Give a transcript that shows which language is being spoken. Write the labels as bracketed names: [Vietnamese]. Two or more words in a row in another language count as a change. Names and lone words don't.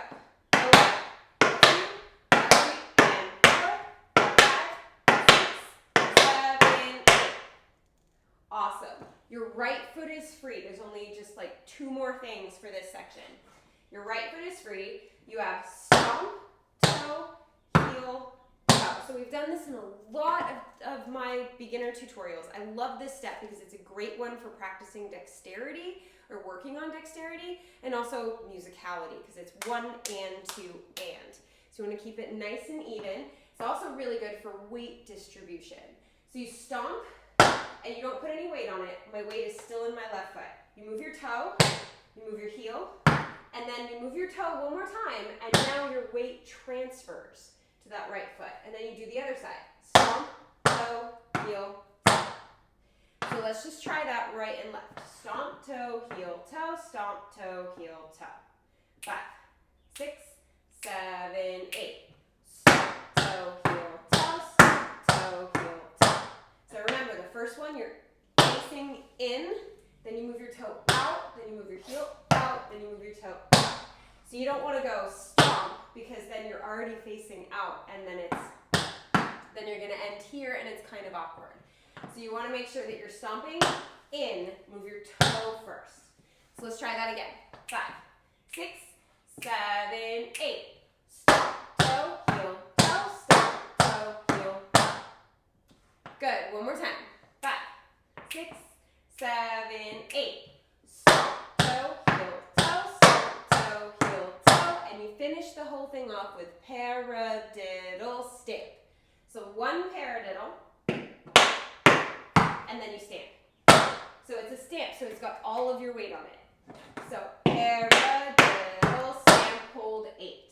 [English] 1, 2, 3, and 4. 5, 6, 7, 8. Awesome. Your right foot is free. There's only just like 2 more things for this section. Your right foot is free. You have stomp, toe, heel, toe. So we've done this in a lot of my beginner tutorials. I love this step because it's a great one for practicing dexterity or working on dexterity, and also musicality because it's 1 and 2 and. So you want to keep it nice and even. It's also really good for weight distribution. So you stomp, and you don't put any weight on it. My weight is still in my left foot. You move your toe, you move your heel, and then you move your toe one more time, and now your weight transfers to that right foot. And then you do the other side. Stomp, toe, heel, toe. So let's just try that right and left. Stomp, toe, heel, toe, stomp, toe, heel, toe. 5, 6, 7, 8. Stomp, toe, heel, toe, stomp, toe, heel, toe. So remember, the first one, you're facing in, then you move your toe out, then you move your heel out, then you move your toe out. So you don't want to go stomp because then you're already facing out, and then you're going to end here, and it's kind of awkward. So you want to make sure that you're stomping in, move your toe first. So let's try that again. 5, 6, 7, 8. Stop, toe, heel, toe, stop, toe, heel, toe. Good. One more time. 5, 6, 7, 8. Stop, toe, heel, toe, stop, toe, heel, toe. And you finish the whole thing off with paradiddle stamp. So one paradiddle, and then you stamp. So it's a stamp, so it's got all of your weight on it. So paradiddle stamp, hold 8.